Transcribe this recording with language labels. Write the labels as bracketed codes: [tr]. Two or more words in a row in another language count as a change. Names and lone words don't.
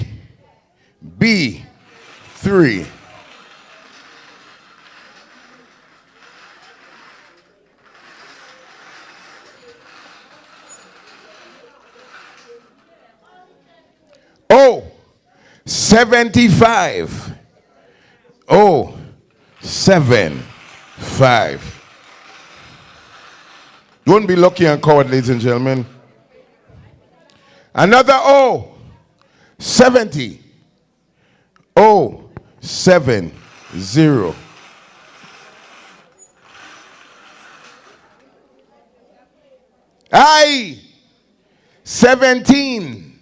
[en] B 3. O 75. O 75. Don't be lucky and coward, ladies and gentlemen. Another O 70. O 70. I 17.